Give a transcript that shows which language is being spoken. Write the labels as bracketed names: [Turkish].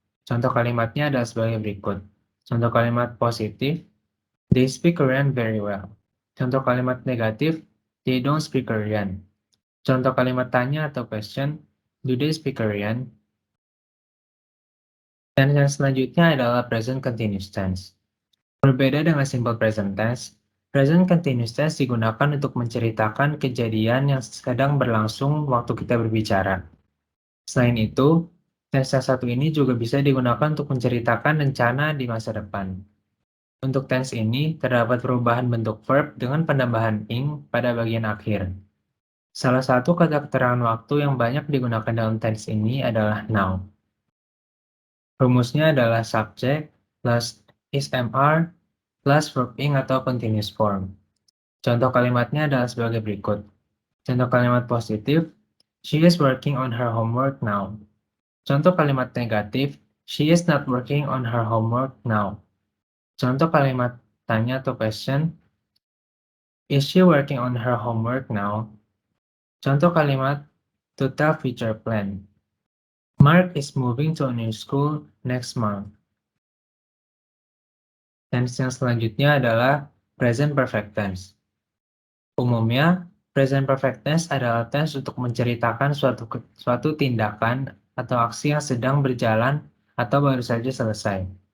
[Indonesian] Contoh kalimatnya adalah sebagai berikut. Contoh kalimat positif, [English] they speak Korean very well. [Indonesian] Contoh kalimat negatif, [English] they don't speak Korean. [Indonesian] Contoh kalimat tanya atau [English] question, do they speak Korean? [Indonesian] Dan yang selanjutnya adalah present continuous tense. Berbeda dengan simple present tense, present continuous tense digunakan untuk menceritakan kejadian yang sedang berlangsung waktu kita berbicara. Selain itu, tense yang satu ini juga bisa digunakan untuk menceritakan rencana di masa depan. Untuk tense ini, terdapat perubahan bentuk verb dengan penambahan ing pada bagian akhir. Salah satu kata keterangan waktu yang banyak digunakan dalam tense ini adalah now. Rumusnya adalah subject plus is/am plus verb ing atau continuous form. Contoh kalimatnya adalah sebagai berikut. Contoh kalimat positif, [English] she is working on her homework now. [Indonesian] Contoh kalimat negatif, [English] she is not working on her homework now. [Indonesian] Contoh kalimat tanya atau [English] question, is she working on her homework now? [Indonesian] Contoh kalimat [English] to tell future plan. Mark is moving to a new school next month. [Indonesian] Tense yang selanjutnya adalah present perfect tense. Umumnya, present perfect tense adalah tense untuk menceritakan suatu tindakan atau aksi yang sedang berjalan atau baru saja selesai.